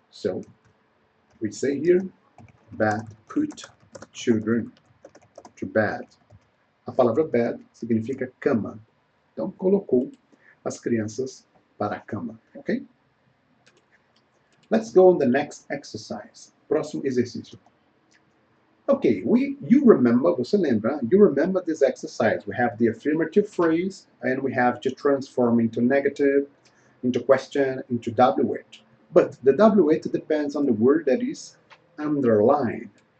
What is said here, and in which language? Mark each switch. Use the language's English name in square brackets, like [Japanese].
[English] So, we say here, Beth put children to bed. [Portuguese] A palavra bed significa cama. Então, colocou as crianças para a cama, ok? [English] Let's go on the next exercise. [Portuguese] Próximo exercício. [English] Okay, you remember, [Portuguese] você lembra? [English] You remember this exercise. We have the affirmative phrase, and we have to transform into negative, into question, into WH. But the WH depends on the word that is underlined.